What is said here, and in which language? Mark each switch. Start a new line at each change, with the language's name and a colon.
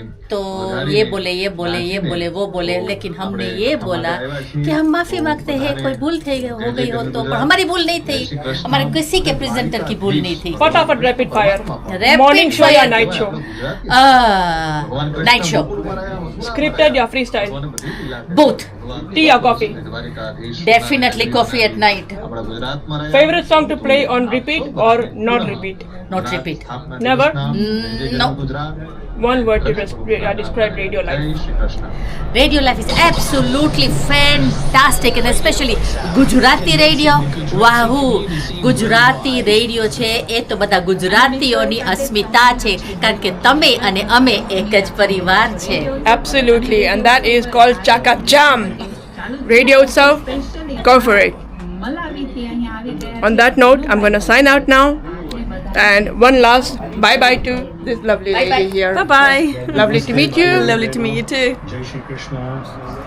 Hindi: तो ये बोले वो बोले, लेकिन हमने ये बोला कि हम माफी मांगते हैं, कोई भूल हो गई हो तो. पर हमारी भूल नहीं थी, हमारे किसी के प्रेजेंटर की भूल नहीं थी. फटाफट रैपिड फायर. मॉर्निंग शो या night show? Night show. Scripted या फ्री स्टाइल?
English: Both.
Hindi: टी या coffee?
English: Definitely coffee at night. Favorite song to play on repeat or not repeat? Not repeat. Never? No. One word to describe radio life. Radio life is absolutely fantastic, and especially Gujarati radio.
Gujarati: વાહુ, Gujarati radio છે એ તો બધા ગુજરાતીઓની અસ્મિતા છે, કારણ કે તમે અને અમે એક જ પરિવાર છે.
English: Absolutely, and that is called Chaka Jam. Radio Utsav, go for it. On that note, I'm going to sign out now. And one last bye-bye to this lovely lady here. Bye-bye. Lovely to meet you. Lovely to meet you too.